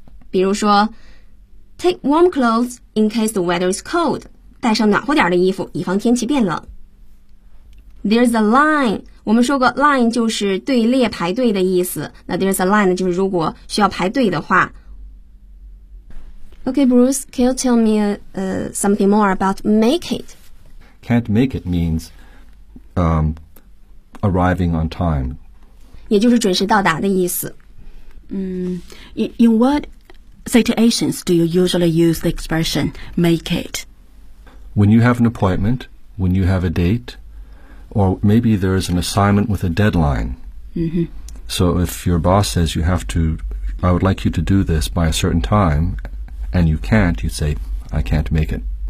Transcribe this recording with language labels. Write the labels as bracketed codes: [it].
[zh] 比如说 [en] ，take warm clothes in case the weather is cold. [zh] 带上暖和点的衣服，以防天气变冷。 [en] There's a line. [zh] 我们说过 line 就是队列排队的意思。那 [en] there's a line [zh] 就是如果需要排队的话。 [en] Okay, Bruce, can you tell me something more about make it? Can't make it means arriving on time. [zh] 也就是准时到达的意思。 [en] In what situations do you usually use the expression make it? When you have an appointment, when you have a date,Or maybe there is an assignment with a deadline. So if your boss says you have to, I would like you to do this by a certain time, and you can't, you say, I can't make it.